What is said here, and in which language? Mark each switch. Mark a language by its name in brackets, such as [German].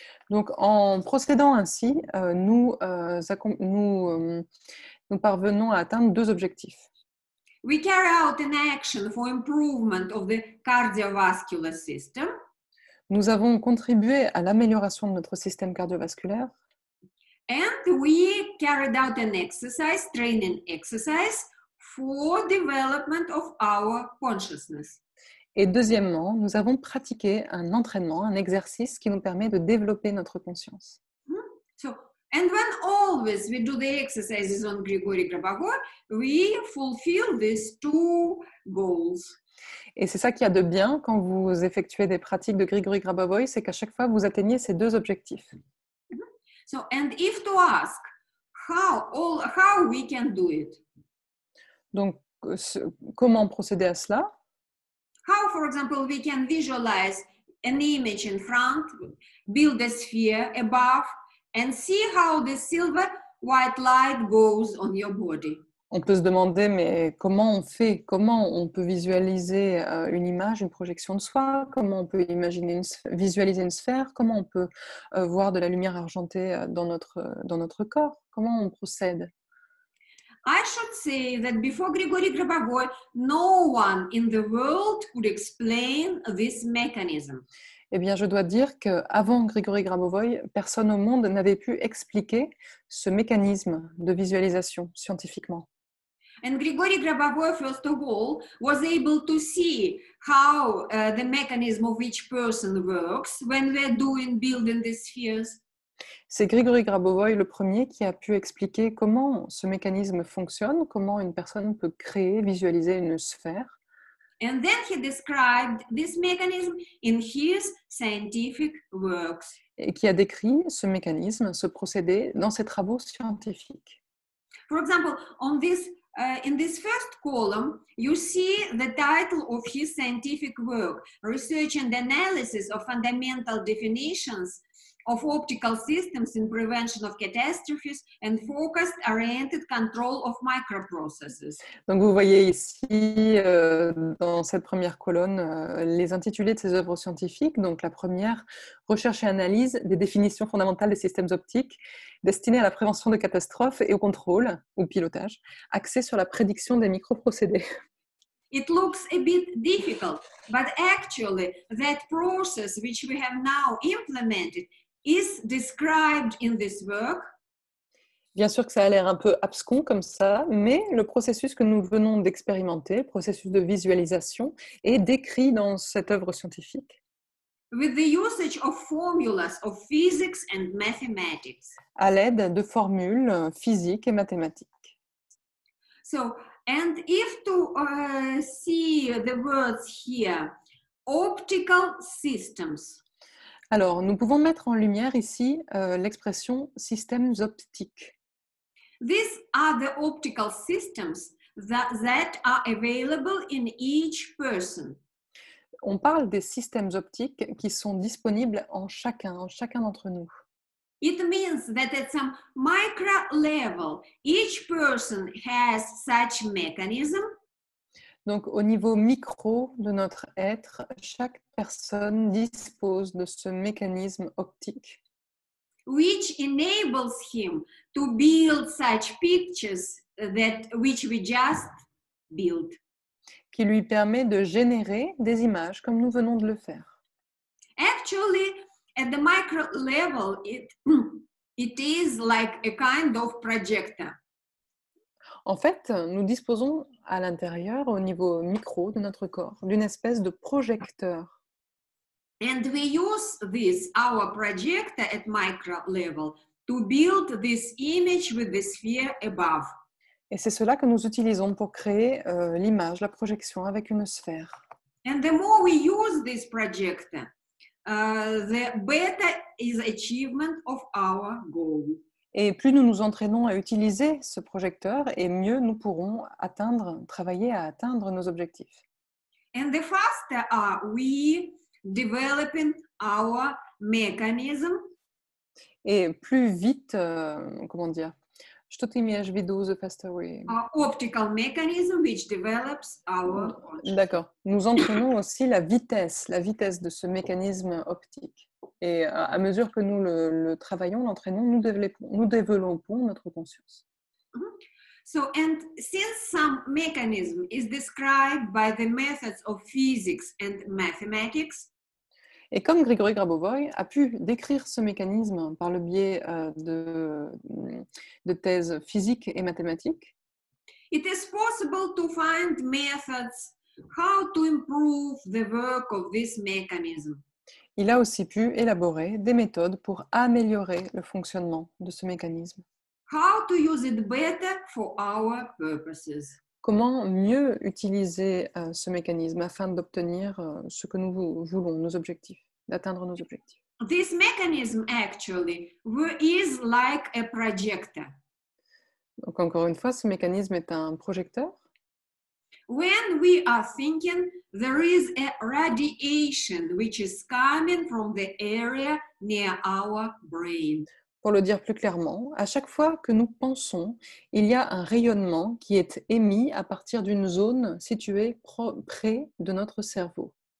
[French] Donc en procédant ainsi, nous parvenons à atteindre deux objectifs. [English] We carry out an action for improvement of the cardiovascular system. [French] Nous avons contribué à l'amélioration de notre système cardiovasculaire. [English] And we carried out an exercise, training exercise, for development of our consciousness. [French] Et deuxièmement, nous avons pratiqué un entraînement, un exercice qui nous permet de développer notre conscience. [English] And when always we do the exercises on Grigory Grabovoy, we fulfill these two goals. [French] Et c'est ça qu'il y a de bien quand vous effectuez des pratiques de Grigory Grabovoy, c'est qu'à chaque fois, vous atteignez ces deux objectifs. [English] So, and if to ask how we can do it. [French] Donc, comment procéder à cela? [English] How, for example, we can visualize an image in front, build a sphere above, and see how the silver white light goes on your body. [French] On peut se demander, mais comment on fait? Comment on peut visualiser une image, une projection de soi? Comment on peut visualiser une sphère? Comment on peut voir de la lumière argentée dans notre corps? Comment on procède? [English] I should say that before Grigory Grabovoy, no one in the world could explain this mechanism. [French] Eh bien, je dois dire qu'avant Grigory Grabovoy, personne au monde n'avait pu expliquer ce mécanisme de visualisation scientifiquement. [English] And Grigory Grabovoy, first of all, was able to see how the mechanism of each person works when we're building these spheres. [French] C'est Grigory Grabovoy le premier qui a pu expliquer comment ce mécanisme fonctionne, comment une personne peut créer, visualiser une sphère. [English] And then he described this mechanism in his scientific works. [French] Et qui a décrit ce mécanisme, ce procédé dans ses travaux scientifiques. [English] For example, in this first column, you see the title of his scientific work, Research and Analysis of Fundamental Definitions of Optical Systems in Prevention of Catastrophes and Focused Oriented Control of Microprocesses. [French] Donc vous voyez ici, dans cette première colonne, les intitulés de ses œuvres scientifiques. Donc la première, Recherche et analyse des définitions fondamentales des systèmes optiques destinées à la prévention de catastrophes et au contrôle, ou pilotage, axé sur la prédiction des microprocédés. [English] It looks a bit difficult, but actually that process which we have now implemented is described in this work. [French] Bien sûr que ça a l'air un peu abscon comme ça, mais le processus que nous venons d'expérimenter, le processus de visualisation, est décrit dans cette œuvre scientifique. [English] With the usage of formulas of physics and mathematics. [French] À l'aide de formules physiques et mathématiques. [English] So, and if to see the words here, optical systems. [French] Alors, nous pouvons mettre en lumière ici l'expression systèmes optiques. [English] These are the optical systems that are available in each person. [French] On parle des systèmes optiques qui sont disponibles en chacun d'entre nous. [English] It means that at some micro level, each person has such mechanism [French] Donc, au niveau micro de notre être, chaque personne dispose de ce mécanisme optique [English] which enables him to build such pictures that which we just built. [French] qui lui permet de générer des images comme nous venons de le faire. [English] Actually, at the micro level, it is like a kind of projector. [French] En fait, nous disposons à l'intérieur, au niveau micro de notre corps, d'une espèce de projecteur. [English] And we use this, our projector at micro level, to build this image with the sphere above. [French] Et c'est cela que nous utilisons pour créer l'image, la projection avec une sphère. [English] And the more we use this projector, the better is achievement of our goal. [French] Et plus nous nous entraînons à utiliser ce projecteur, et mieux nous pourrons travailler à atteindre nos objectifs. [English] And the faster are we developing our mechanism. [French] Et plus vite, comment dire, [Russian] что ты имеешь в виду [English] the faster way? Optical mechanism which develops our consciousness. [French] D'accord. Nous entraînons aussi la vitesse de ce mécanisme optique. Et à mesure que nous le travaillons, l'entraînons, nous développons notre conscience. [English] So, and since some mechanism is described by the methods of physics and mathematics, [French] Et comme Grigory Grabovoi a pu décrire ce mécanisme par le biais de thèses physiques et mathématiques, [English] it is possible to find methods how to improve the work of this mechanism. [French] il a aussi pu élaborer des méthodes pour améliorer le fonctionnement de ce mécanisme. [English] How to use it better for our purposes. [French] Comment mieux utiliser ce mécanisme afin d'obtenir ce que nous voulons, nos objectifs, d'atteindre nos objectifs. [English] This mechanism actually is like a projector. [French] Donc encore une fois, ce mécanisme est un projecteur. [English] When we are thinking, there is a radiation which is coming from the area near our brain. [French] Pour le dire plus clairement, à chaque fois que nous pensons, il y a un rayonnement qui est émis à partir d'une zone située près de notre cerveau.